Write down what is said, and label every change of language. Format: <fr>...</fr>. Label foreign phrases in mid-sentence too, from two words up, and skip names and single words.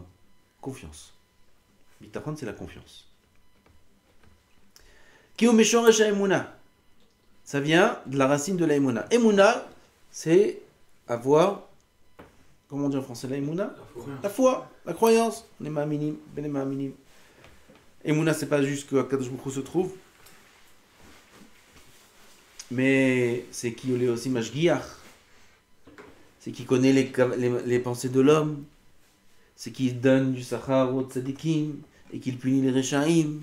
<fr>Confiance. Bitachon, c'est la confiance.</fr> <he>כי הוא משורש האמונה.</he> <fr>Ça vient de la racine de la emuna. Emuna, c'est avoir, comment on dit en français la emuna? La foi, la croyance. On est</fr> <he>מאמינים, בן מאמינים.</he> <fr>Emuna, c'est pas juste que</fr> <he>הקדוש ברוך הוא</he> <fr>se trouve, mais c'est qui est aussi Mashgiach, c'est qui connaît les pensées de l'homme, c'est qui donne du Sachar au Tzadikim et qui punit les Rechaim.</fr>